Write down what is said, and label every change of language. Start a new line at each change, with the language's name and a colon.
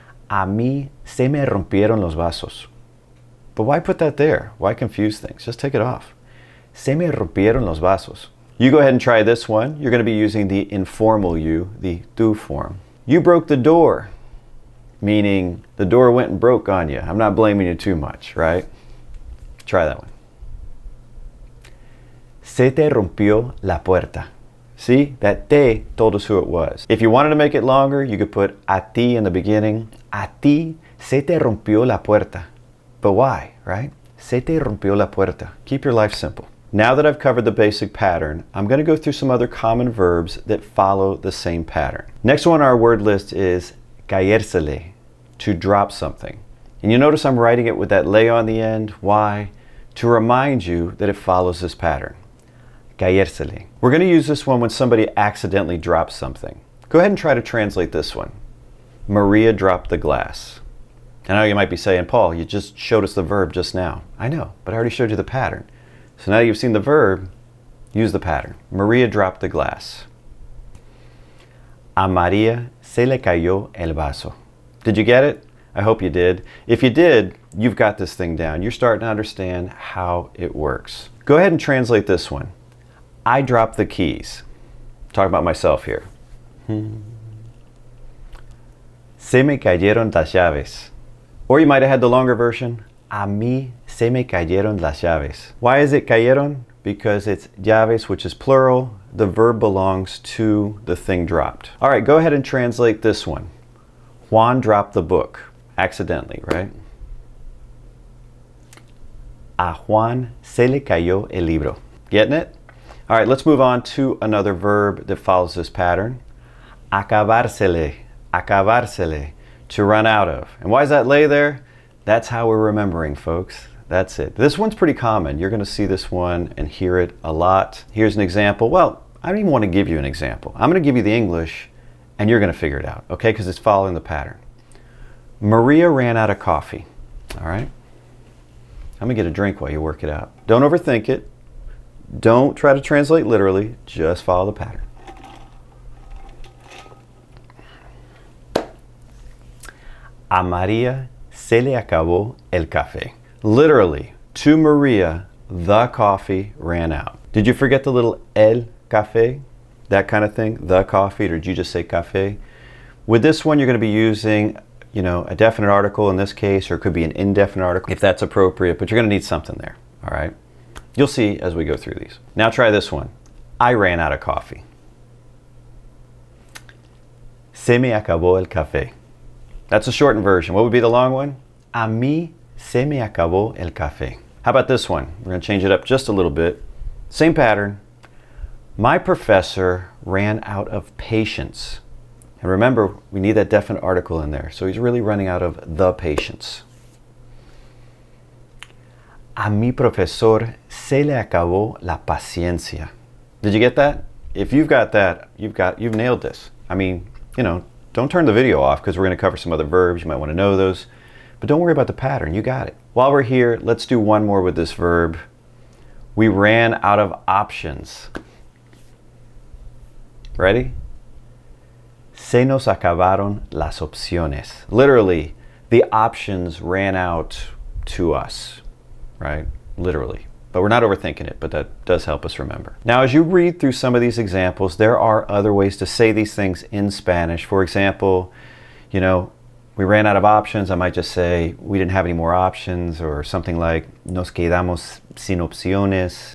Spanish: A mí se me rompieron los vasos.
English: But why put that there? Why confuse things? Just take it off.
Spanish: Se me rompieron los vasos.
English: You go ahead and try this one. You're going to be using the informal you, the tú form. You broke the door. Meaning the door went and broke on you. I'm not blaming you too much, right? Try that one.
Spanish: Se te rompió la puerta.
English: See, that te told us who it was. If you wanted to make it longer, you could put
Spanish: a ti
English: in the beginning.
Spanish: A ti se te rompió la puerta.
English: But why, right?
Spanish: Se te rompió la puerta.
English: Keep your life simple. Now that I've covered the basic pattern, I'm going to go through some other common verbs that follow the same pattern. Next one on our word list is caérsele, to drop something. And you notice I'm writing it with that le on the end. Why? To remind you that it follows this pattern. Caérsele. We're going to use this one when somebody accidentally drops something. Go ahead and try to translate this one. Maria dropped the glass. I know you might be saying, Paul, you just showed us the verb just now. I know, but I already showed you the pattern. So now you've seen the verb, use the pattern. Maria dropped the glass.
Spanish: A María se le cayó el vaso.
English: Did you get it? I hope you did. If you did, you've got this thing down. You're starting to understand how it works. Go ahead and translate this one. I dropped the keys. Talking about myself here.
Spanish: Se me cayeron las llaves.
English: Or you might have had the longer version.
Spanish: A mí se me cayeron las llaves.
English: Why is it cayeron? Because it's llaves, which is plural. The verb belongs to the thing dropped. All right, go ahead and translate this one. Juan dropped the book. Accidentally, right?
Spanish: A Juan se le cayó el libro.
English: Getting it? All right, let's move on to another verb that follows this pattern. Acabársele, acabársele, to run out of. And why is that lay there? That's how we're remembering, folks. That's it. This one's pretty common. You're going to see this one and hear it a lot. Here's an example. Well, I don't even want to give you an example. I'm going to give you the English, and you're going to figure it out, okay? Because it's following the pattern. Maria ran out of coffee. All right? I'm going to get a drink while you work it out. Don't overthink it. Don't try to translate literally. Just follow the pattern.
Spanish: A María se le acabó el café.
English: Literally, to Maria, the coffee ran out. Did you forget the little
Spanish: el café?
English: That kind of thing? The coffee, or did you just say café? With this one, you're going to be using, a definite article in this case, or it could be an indefinite article if that's appropriate, but you're going to need something there, all right? You'll see as we go through these. Now try this one. I ran out of coffee.
Spanish: Se me acabó el café.
English: That's a shortened version. What would be the long one?
Spanish: A mí se me acabó el café.
English: How about this one? We're going to change it up just a little bit. Same pattern. My professor ran out of patience. And remember, we need that definite article in there. So he's really running out of the patience.
Spanish: A mi profesor se le acabó la paciencia.
English: Did you get that? If you've got that, you've nailed this. I mean, don't turn the video off because we're going to cover some other verbs. You might want to know those. But don't worry about the pattern. You got it. While we're here, let's do one more with this verb. We ran out of options. Ready?
Spanish: Se nos acabaron las opciones.
English: Literally, the options ran out to us. Right? Literally. But we're not overthinking it, but that does help us remember. Now, as you read through some of these examples, there are other ways to say these things in Spanish. For example, we ran out of options. I might just say, we didn't have any more options, or something like,
Spanish: nos quedamos sin opciones.